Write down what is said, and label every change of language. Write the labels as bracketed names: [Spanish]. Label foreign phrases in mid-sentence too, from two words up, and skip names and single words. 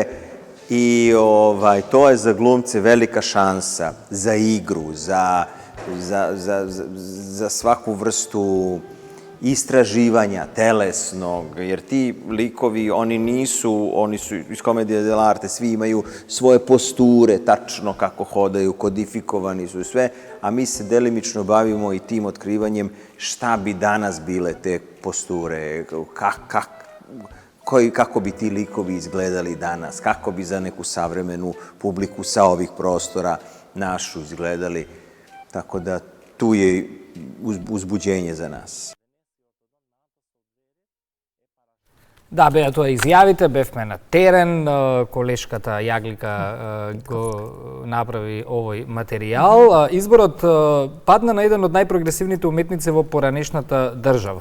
[Serbian] I to je za glumce velika šansa za igru, za svaku vrstu istraživanja telesnog, jer ti likovi, oni su iz komedije dell'arte, svi imaju svoje posture, tačno kako hodaju, kodifikovani su i sve, a mi se delimično bavimo i tim otkrivanjem šta bi danas bile te posture, kako bi ti likovi izgledali danas, kako bi za neku savremenu publiku sa ovih prostora našu izgledali. Tako da tu je uzbuđenje za nas. [Macedonian] Да, беа тоа изјавите, бевме на терен, колешката Јаглика го направи овој материјал. Изборот падна на еден од најпрогресивните уметници во поранешната држава.